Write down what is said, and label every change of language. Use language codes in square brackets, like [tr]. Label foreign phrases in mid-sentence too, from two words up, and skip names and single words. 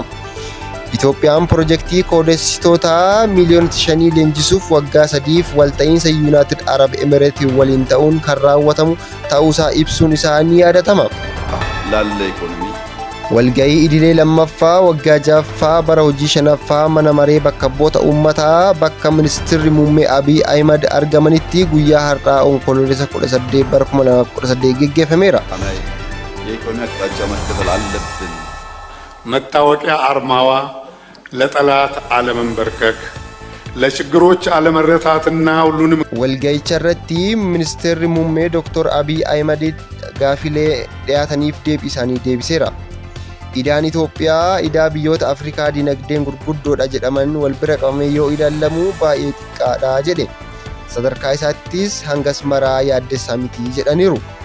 [om] Itoophiyaan piroojeektii koodessitoota miiliyoona 5 leenjisuuf waggaa 3f walta'iinsa Yuunaayitid Arab Emireetii waliin ta'uun kan raawwatamu ta'uusaa ibsuun isaa ni yaadatama. Walgahii idilee lammaffaa waggaa 6ffaa bara hojii 5ffaa mana maree bakka bu'oota uummataa bakka ministeerri muummee Abiy Ahmed argamanitti guyyaa har'aa onkoloolessa 18 bara 2018 geggeeffameera. [am] መታወቂያ አርማዋ ለጠላት አለመንበርከክ ለችግሮች አለመረታትና ሁሉንም [om] walgahicha irratti ministeerri muummee Dr. Abiy Ahmed gaafilee dhiyaataniif deebii isaanii deebiseera. Idaan Itoophiyaa idaa biyyoota Afrikaa dinagdeen gurguddoodha jedhaman wal bira qabamee yoo ilaalamu baay'ee xiqqaadha jedhe. Sadarkaa isaattis hangas maraa yaaddessaa miti jedhaniiru.